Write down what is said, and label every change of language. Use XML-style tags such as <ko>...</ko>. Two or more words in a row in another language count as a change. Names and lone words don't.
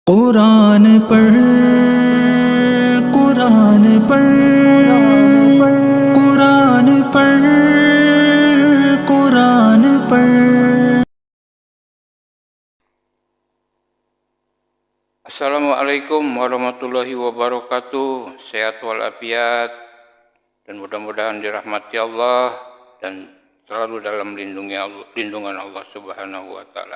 <hi>कुरान पढ़ कुरान पढ़ कुरान पढ़ कुरान पढ़।</hi> <ar>السلام عليكم ورحمة الله وبركاته.</ar> <id>Sehat walafiat dan mudah-mudahan dirahmati Allah dan selalu dalam lindungan Allah</id> <ar>سبحانه و تعالى.</ar>